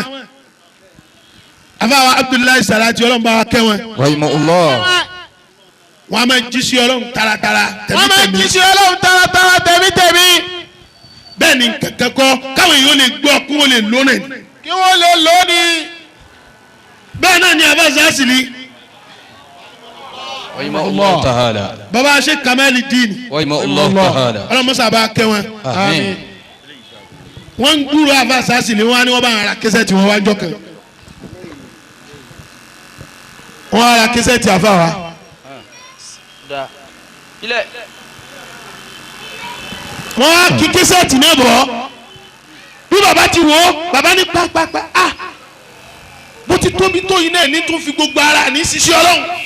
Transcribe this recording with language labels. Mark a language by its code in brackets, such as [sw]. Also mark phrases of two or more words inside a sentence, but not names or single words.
[yo] àfàwọn Abdullahi Salati ọlọ́run bá wa kẹ́ wọn. rahimahullah. wọ́n a máa jí sí ọlọ́run taratara wọ́n máa ń tẹ̀mítẹ̀mí. jí sí ọlọ́run taratara tẹ̀mítẹ̀mí. bẹ́ẹ̀ ni kankan kọ́ káwọn èèyàn lè gbọ́ kí wọ́n lè lónà ẹ̀. kí wọ́n lè lò ó ní. bẹ́ẹ̀ náà ni abáṣá sì ni [ar] رحمه الله تعالى. [yo] baba Sheikh Kamaluddin [ar] رحمه الله تعالى. [yo] ọlọ́mọṣà bá kẹ́ wọn. àmín. wọ́n ń gbúrò abáṣá sì ni wọ́n á ní wọ́n bá ara kẹsẹ̀ tí wọ́n wá jọ kan. wọ́n ara kẹsẹ̀ tí a fà wá. wọ́n á kí kẹsẹ̀ tì náà bọ̀ bí baba ti wò ó baba ní pápápá ah bó ti tóbi tó yìí náà ní tó fi gbogbo ara ní ṣiṣẹ́ ọlọ́run.